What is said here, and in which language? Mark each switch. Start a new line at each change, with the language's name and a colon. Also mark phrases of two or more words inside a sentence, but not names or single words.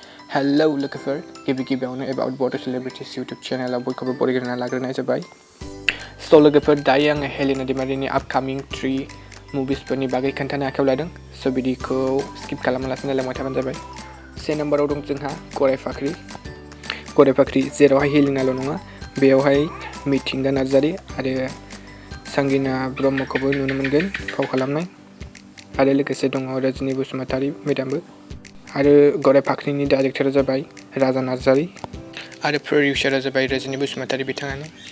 Bodo: Hello लोगोफोर गिबियावनो
English: about Bodo Celebrities YouTube channel
Bodo: आव बयखौबो बरायग्रोना लाग्रोनाय जाबाय। So लोगोफोर दायो आङो हेलिना दैमारिनि
English: upcoming 3 moviesफोरनि
Bodo: बागै खोन्थानो आखायाव लादों। So भिडिअखौ skip खालामालासिनो नायलांबाय थाबानो जाबाय। से नम्बराव दं जोंहा गराय फाख्रि जेरावहाय हेलिनाल' नङा बेयावहाय मिथिंगा नार्जारि आरो संगिना ब्रह्मखौबो नुनो मोनगोन फाव खालामनाय आरो लोगोसे दङ रजनी बसुमतारी मेडामबो आरो गराय फाख्रिनि डाइरेक्टरा जाबाय राजा नार्जारि आरो प्रडिउसारा जाबाय रजनी बसुमतारी बिथाङानो।